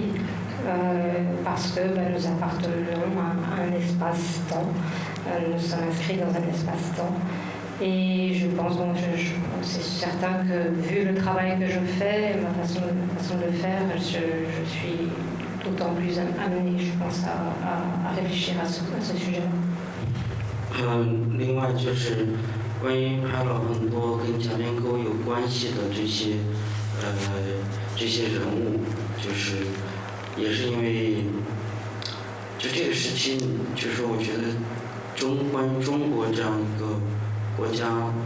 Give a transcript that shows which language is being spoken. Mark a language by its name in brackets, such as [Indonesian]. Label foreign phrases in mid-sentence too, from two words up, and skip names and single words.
[French] Parce que nous appartenons à un espace-temps, nous sommes inscrits dans un espace-temps. Et je pense, c'est certain que vu le travail que je fais, ma façon de le faire, je suis d'autant plus amenée, je pense, à réfléchir à ce sujet-là. [Chinese] 另外就是关于拍了很多跟贾边沟有关系的这些人物，就是。也是因为，就这个时期，就是我觉得关于中国这样一个国家，